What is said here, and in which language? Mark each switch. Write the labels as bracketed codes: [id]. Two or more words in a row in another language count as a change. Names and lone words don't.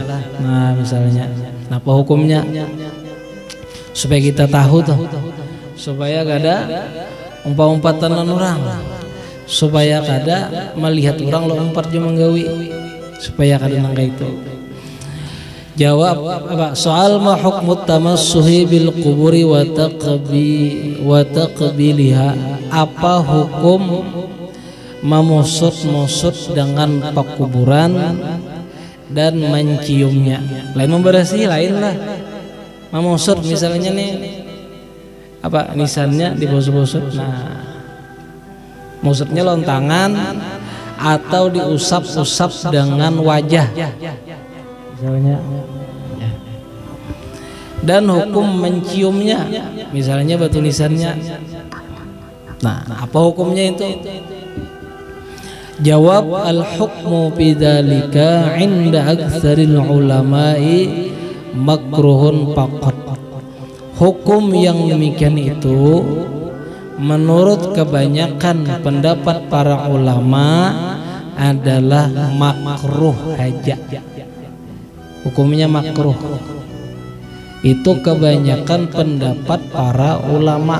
[bjn] Nah misalnya, apa hukumnya? Supaya kita tahu tuh, supaya gak ada umpat-umpatan orang, supaya kada melihat orang lo umpat je menggawi, supaya kada nangka itu. Jawab apa? [ar] Soal ma hukmu tamassuhi bil quburi wa taqbiliha. [bjn] Apa hukum memusut-musut dengan pekuburan dan menciumnya? Lain memberasi, lain lah. Memusut misalnya nih apa nisannya dibosot-bosot. Nah, musutnya lontangan atau diusap-usap dengan wajah misalnya. Dan hukum menciumnya, misalnya batu nisannya. Nah, apa hukumnya itu? Jawab, [ar] al-hukmu bidzalika 'inda aktsaril ulama'i makruhun faqat. [id] Hukum yang demikian itu menurut kebanyakan pendapat para ulama adalah makruh saja. Hukumnya makruh. Itu kebanyakan pendapat para ulama.